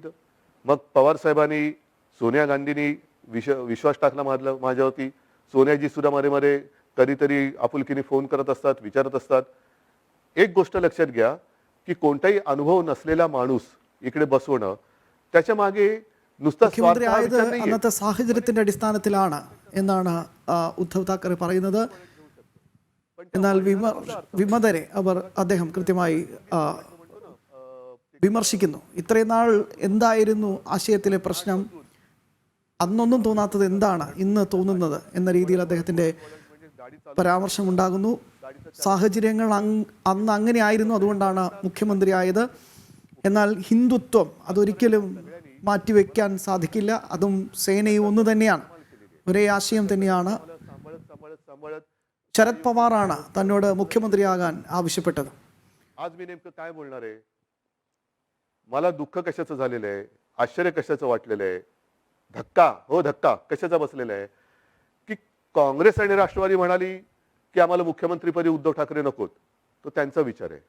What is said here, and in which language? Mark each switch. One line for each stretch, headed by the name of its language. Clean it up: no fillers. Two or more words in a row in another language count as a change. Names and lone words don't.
Marathi: मग पवार साहेबांनी, सोनिया गांधींनी विश्वास टाकला माझ्यावरती. सोनियाजी सुद्धा मध्ये कधीतरी आपुलकीने फोन करत असतात, विचारत असतात. एक गोष्ट लक्षात घ्या की कोणताही अनुभव नसलेला माणूस इकडे बसवणं, त्याच्या मागे नुसता
Malayalam: മുഖ്യമന്ത്രി ആയത് അന്നത്തെ സാഹചര്യത്തിന്റെ അടിസ്ഥാനത്തിലാണ് എന്നാണ് ഉദ്ധവ് താക്കറെ പറയുന്നത്. എന്നാൽ വിമതരെ അദ്ദേഹം കൃത്യമായി വിമർശിക്കുന്നു. ഇത്രയും നാൾ എന്തായിരുന്നു ആശയത്തിലെ പ്രശ്നം, അന്നൊന്നും തോന്നാത്തത് എന്താണ് ഇന്ന് തോന്നുന്നത് എന്ന രീതിയിൽ അദ്ദേഹത്തിന്റെ പരാമർശമുണ്ടാകുന്നു. സാഹചര്യങ്ങൾ അന്ന് അങ്ങനെയായിരുന്നു, അതുകൊണ്ടാണ് മുഖ്യമന്ത്രി ആയത്. എന്നാൽ ഹിന്ദുത്വം അതൊരിക്കലും മാറ്റിവെക്കാൻ സാധിക്കില്ല. അതും സേനയും ഒന്ന് തന്നെയാണ്, ഒരേ ആശയം തന്നെയാണ്. ശരത് പവാറാണ് തന്നോട് മുഖ്യമന്ത്രിയാകാൻ ആവശ്യപ്പെട്ടത്.
Marathi: आज मी नेमकं काय बोलणार आहे? मला दुःख कशाचं झालेलं आहे, आश्चर्य कशाचं वाटलेलं आहे, धक्का कशाचा बसलेला आहे की काँग्रेस आणि राष्ट्रवादी म्हणाली की आम्हाला मुख्यमंत्रीपदी उद्धव ठाकरे नकोत. तो त्यांचा विचार आहे.